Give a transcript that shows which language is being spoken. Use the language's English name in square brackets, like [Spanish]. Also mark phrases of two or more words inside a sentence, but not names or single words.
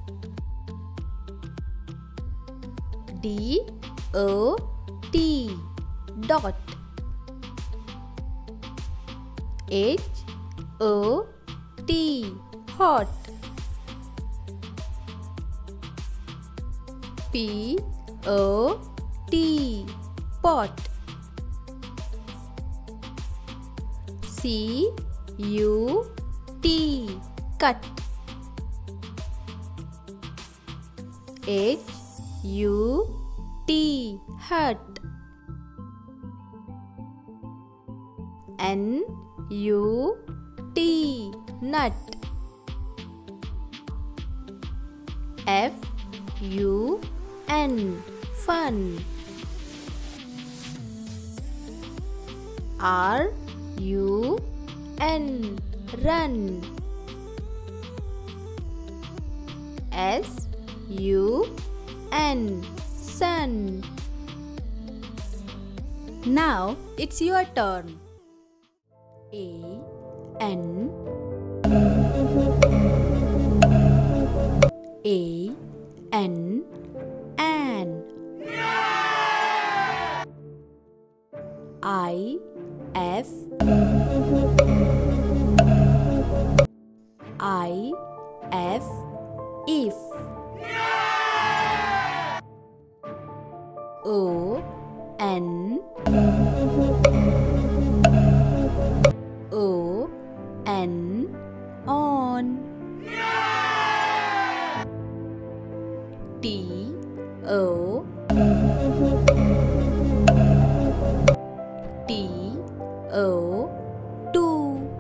[English] D, O, T, dot. H, O, T, hot. P, O, T, pot. C, U, T, cut. H, U, T, hut. N-U-T, nut. F-U-N, fun. R-U-N, run. S-U-N, sun. Now it's your turn. A-N, A-N, an. I-F, I-F, if. O-N, O-N, on. T-O, T-O, two.